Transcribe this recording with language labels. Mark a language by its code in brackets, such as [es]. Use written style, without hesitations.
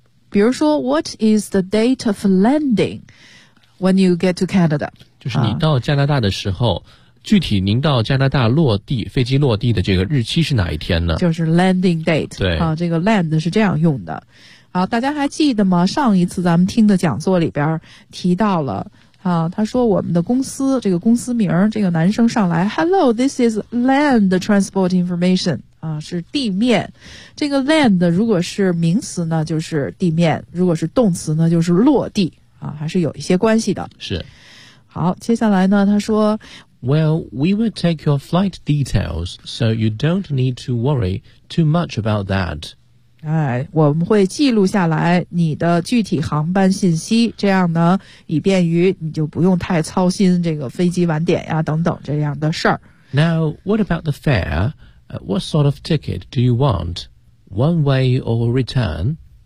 [en] 比如说 What is the date of landing when you get to Canada？ [zh] 就是你到加拿大的时候、具体您到加拿大落地飞机落地的这个日期是哪一天呢？就是 landing date。对、这个 land 是这样用的。好，大家还记得吗？上一次咱们听的讲座里边提到了他说我们的公司，这个公司名，这个男生上来 [en] Hello, this is land transport information [zh] 是地面。这个 land 如果是名词呢就是地面，如果是动词呢就是落地还是有一些关系的。是。好，接下来呢他说 [en] Well, we will take your flight details, so you don't need to worry too much about that. [zh] 哎，我们会记录下来你的具体航班信息，这样呢以便于你就不用太操心这个飞机晚点呀等等这样的事儿。 [en] Now, what about the fare? What sort of ticket do you want? One way or return?